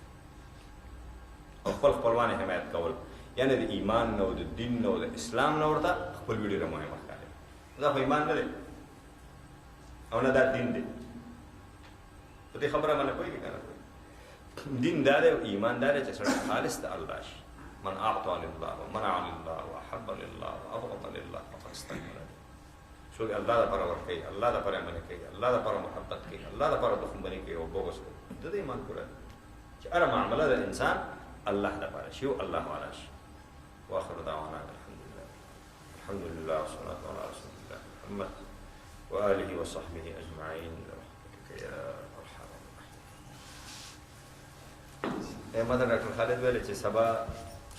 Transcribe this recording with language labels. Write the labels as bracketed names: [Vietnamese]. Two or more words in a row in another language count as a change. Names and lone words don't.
[Pashto] او خپل خپلوان یې حمایت کول یعنې د ایمان نه او د دین نه او د اسلام نه ورته خپلوي ډېره مهمه ښکاري دا خو ایمان نه دی او نه دا دین دی په دې خبره باندې پوهېږي که نه پوهېږي دین دا دی او ایمان دا دی چې سړی خالص د الله شي [Arabic] من اعطى لله ومنع لله واحب لله وابغض لله فقد استكبر [Pashto] څوک الله دپاره ورکوي الله دپاره منع کوي الله دپاره محبت کوي الله دپاره دښمني کوي او بغض کوي د دې ایمان پوره دی چې هره معامله د انسان الله دپاره شي او الله والا شي [Arabic] واخر دعوانا الحمد لله والصلاة على رسول الله محمد وآله وصحبه أجمعين برحمتك يا أرحم الراحمين. [Pashto] مدن ډاکټر خالد ویل چې سبا